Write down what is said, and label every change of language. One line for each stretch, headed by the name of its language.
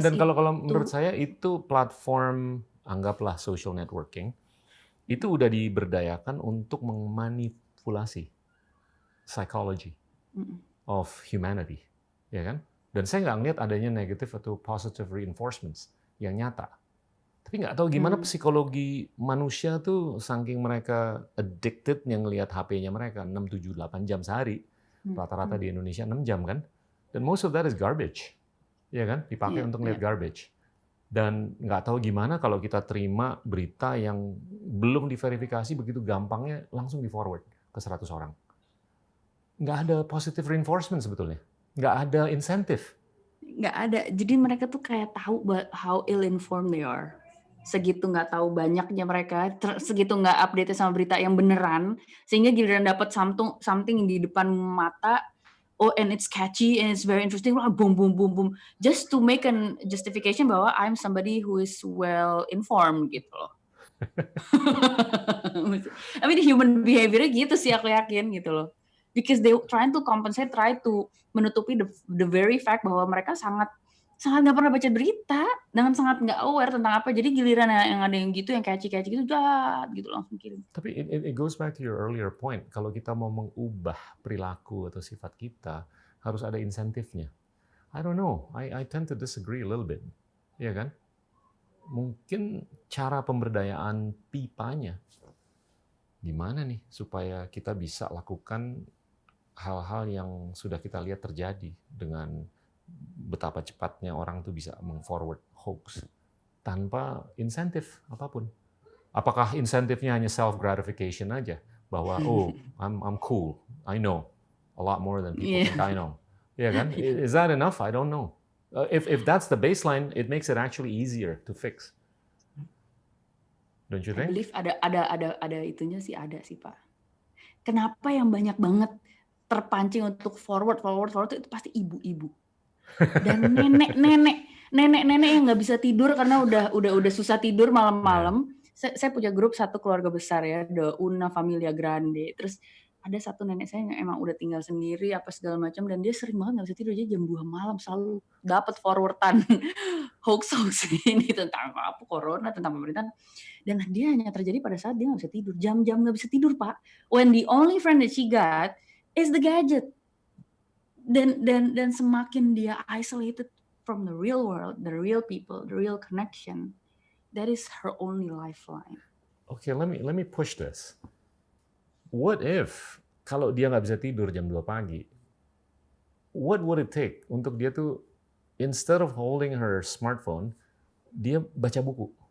Indonesian: dan kalau menurut saya itu platform, anggaplah social networking, itu udah diberdayakan untuk memanipulasi
English: psychology of humanity,
Indonesian: ya kan? Dan saya nggak ngeliat adanya negative atau
English: positive reinforcements
Indonesian: yang nyata. Tapi nggak tahu gimana psikologi manusia tuh saking mereka addicted yang ngelihat HP-nya mereka 6, 7, 8 jam sehari. Rata-rata di Indonesia 6 jam kan?
English: Dan most of that is garbage.
Indonesian: Ya kan, dipakai untuk lihat garbage. Dan nggak tahu gimana kalau kita terima berita yang belum diverifikasi begitu gampangnya langsung di-forward ke 100 orang. Nggak ada
English: positive reinforcement
Indonesian: sebetulnya. Nggak ada insentif. Nggak ada. Jadi mereka tuh kayak tahu
English: how ill-informed they are.
Indonesian: Segitu nggak tahu banyaknya mereka, segitu nggak update sama berita yang beneran, sehingga giliran dapat something di depan mata,
English: and it's catchy and it's very interesting, boom boom boom boom, just to make an justification
Indonesian: bahwa
English: I'm somebody who is well informed
Indonesian: gitu loh.
English: I mean human behavior-
Indonesian: nya gitu sih aku yakin gitu loh.
English: Because they trying to compensate, try to
Indonesian: menutupi
English: the very fact
Indonesian: bahwa mereka sangat nggak pernah baca berita, dengan sangat nggak aware tentang apa. Jadi giliran yang ada yang gitu, yang catchy gitu, gitu langsung kirim.
English: Tapi it goes back to your earlier point.
Indonesian: Kalau kita mau mengubah perilaku atau sifat kita, harus ada insentifnya.
English: I don't know. I tend to disagree a little bit.
Indonesian: Ya kan? Mungkin cara pemberdayaan pipanya gimana nih supaya kita bisa lakukan hal-hal yang sudah kita lihat terjadi dengan betapa cepatnya orang tuh bisa meng-forward hoax tanpa insentif apapun. Apakah insentifnya hanya self-gratification aja?
English: Bahwa, I'm cool, I know a lot more than people think I know. Ya kan? Is that enough? I don't know. If that's the baseline, it makes it actually easier to fix. Don't you I think?
Indonesian: believe ada itunya sih, ada sih Pak. Kenapa yang banyak banget terpancing untuk forward itu pasti ibu-ibu dan nenek-nenek yang nggak bisa tidur karena udah susah tidur
English: Yeah.
Indonesian: malam-malam. Saya punya grup satu keluarga besar ya, The Una Familia Grande. Terus ada satu nenek saya yang emang udah tinggal sendiri apa segala macam dan dia sering banget nggak bisa tidur, jadi jam 2 malam selalu dapat forwardan hoax ini tentang apa corona, tentang pemerintahan, dan dia hanya terjadi pada saat dia nggak bisa tidur, jam-jam nggak bisa tidur Pak,
English: when the only friend that she got is the gadget.
Indonesian: Dan semakin dia
English: isolated from the real world, the real people, the real connection, that is her only lifeline. Okay, let me push this. What if
Indonesian: kalau dia nggak bisa tidur jam 2 pagi,
English: what would it take
Indonesian: untuk dia tuh
English: instead of holding her smartphone,
Indonesian: dia baca buku?